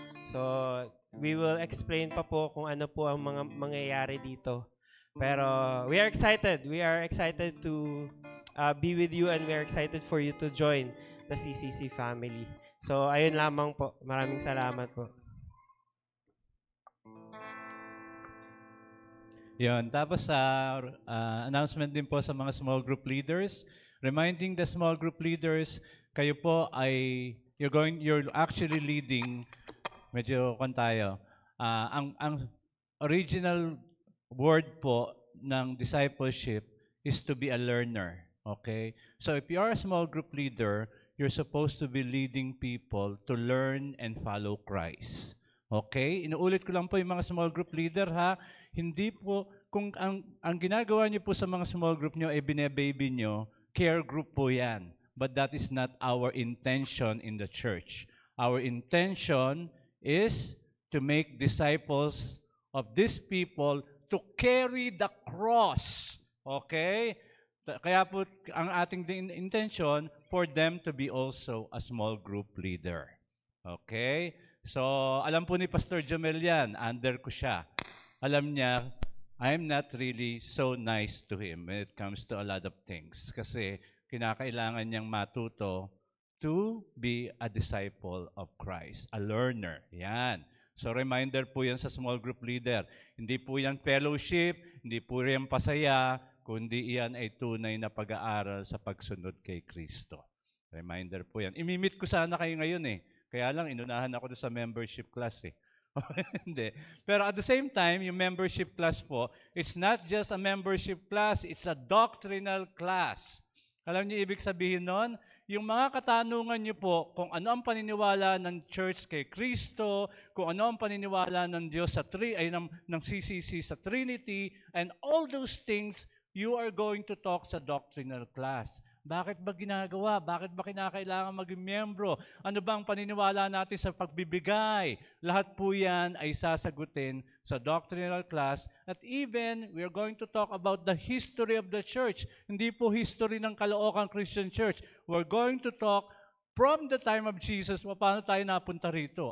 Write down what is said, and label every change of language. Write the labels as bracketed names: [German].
[Filipino] So, [English] we will explain [Filipino] pa po kung ano po ang mga mangyayari dito. [English] Pero we are excited. We are excited to be with you and we are excited for you to join the CCC family. [Filipino] So, ayun lamang po. Maraming salamat po. Yun. Tapos announcement din po sa mga small group leaders. [English] Reminding the small group leaders, [Filipino] kayo po ay [English] you're actually leading, [Filipino] medyo tayo. [English] Ang original word po ng discipleship is to be a learner. Okay? So if you are a small group leader, you're supposed to be leading people to learn and follow Christ. [Filipino] Okay? Inuulit ko lang po yung mga small group leader ha. Hindi po, kung ang ginagawa niyo po sa mga small group niyo ay bine-baby niyo, care group po yan. [English] But that is not our intention in the church. Our intention is to make disciples of these people to carry the cross. Okay? [Filipino] Kaya po ang ating [English] intention for them to be also a small group leader. Okay? [Filipino] So, alam po ni Pastor Jomel yan, under ko siya. Alam niya, [English] I'm not really so nice to him when it comes to a lot of things. [Filipino] Kasi kinakailangan niyang matuto [English] to be a disciple of Christ, a learner. Yan. So reminder po yan sa small group leader. [Filipino] Hindi po yan fellowship, hindi po yan pasaya, kundi iyan ay tunay na pag-aaral sa pagsunod kay Kristo. Reminder po yan. Imimit ko sana kayo ngayon eh. Kaya lang, inunahan ako sa membership class eh. Hindi. [English] Pero at the same time, yung membership class po, it's not just a membership class, it's a doctrinal class. [Filipino] Alam niyo ibig sabihin nun? Yung mga katanungan niyo po kung ano ang paniniwala ng church kay Kristo, kung ano ang paniniwala ng Diyos sa ng CCC sa Trinity, [English] and all those things, you are going to talk [Filipino] sa doctrinal class. Bakit ba ginagawa? Bakit ba kinakailangan maging miyembro? Ano ba ang paniniwala natin sa pagbibigay? Lahat po yan ay sasagutin sa doctrinal class. [English] At even, we are going to talk about the history of the church. [Filipino] Hindi po [English] history ng Caloocan Christian Church. We're going to talk from the time of Jesus, [Filipino] paano tayo napunta rito?